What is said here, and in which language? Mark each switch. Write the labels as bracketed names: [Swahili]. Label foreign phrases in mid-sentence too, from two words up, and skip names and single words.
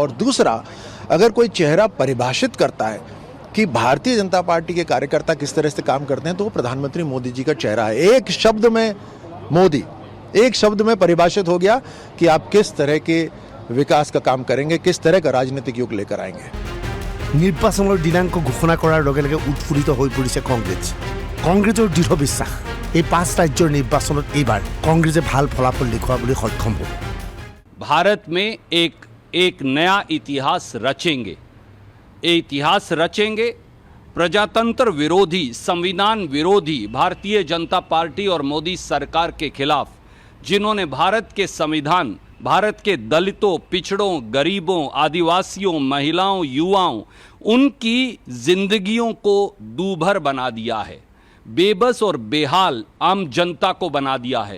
[Hindi] और दूसरा, अगर कोई चेहरा परिभाषित करता है कि भारतीय जनता पार्टी के कार्यकर्ता किस तरह से काम करते हैं तो वो प्रधानमंत्री मोदी जी का चेहरा है। एक शब्द में मोदी, एक शब्द में परिभाषित हो गया कि आप किस तरह के विकास का काम करेंगे, किस तरह का राजनीतिक युग लेकर आएंगे। [Assamese] নিৰ্বাচনৰ দিনাংক ঘোষণা কৰাৰ লগে লগে উৎফুল্লিত হৈ পৰিছে কংগ্ৰেছ। কংগ্ৰেছৰ দৃঢ় বিশ্বাস এই 5 ৰাজ্যৰ নিৰ্বাচনত এইবাৰ কংগ্ৰেছে ভাল ফলাফল দেখুৱাবলৈ সক্ষম হ'ব। [Hindi] भारत में एक नया इतिहास रचेंगे। ये इतिहास रचेंगे प्रजातंत्र विरोधी, संविधान विरोधी भारतीय जनता पार्टी और मोदी सरकार के खिलाफ, जिन्होंने भारत के संविधान, भारत के दलितों, पिछड़ों, गरीबों, आदिवासियों, महिलाओं, युवाओं, उनकी जिंदगियों को दूभर बना दिया है, बेबस और बेहाल आम जनता को बना दिया है।